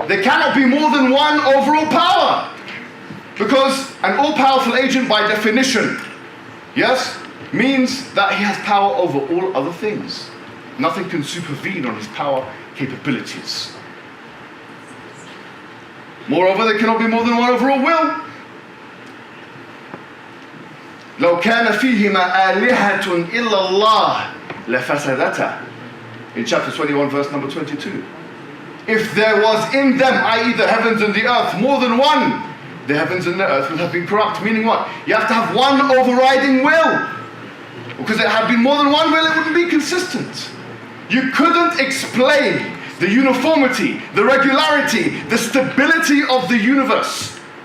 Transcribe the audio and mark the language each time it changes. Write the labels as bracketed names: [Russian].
[English] There cannot be more than one overall power because an all-powerful agent by definition, yes, means that he has power over all other things. Nothing can supervene on his power capabilities. Moreover, there cannot be more than one overall will. [Arabic] لو كان فيهما آلهة إلا الله لفسدتا. [English] In chapter 21, verse number 22. If there was in them, i.e. the heavens and the earth, more than one, the heavens and the earth would have been corrupt. Meaning what? You have to have one overriding will. Because it had been more than one will, it wouldn't be consistent. You couldn't explain the uniformity, the regularity, the stability of the universe.